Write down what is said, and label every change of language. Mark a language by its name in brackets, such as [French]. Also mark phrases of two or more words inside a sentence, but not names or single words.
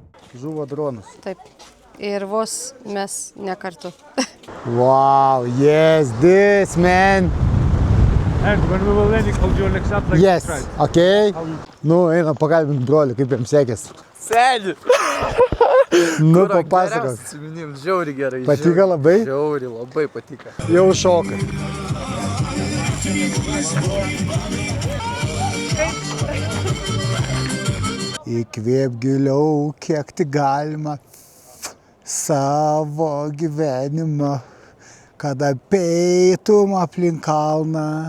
[Lithuanian] žuvo dronas. Taip. Ir vos mes ne kartu. [English] Wow, yes, this man. And when we will landing, hold your legs up like Yes, this, right? okay. [Lithuanian] Nu, einam pakalbint brolį, kaip jam sekės. Sėdi. Nu, papasakok. Žiauri gerai. Patiko labai? Žiauri, labai patiko. Jau šokai. Įkvėp giliau, kiek tik galima savo gyvenimą, kad apeitum aplink kalną.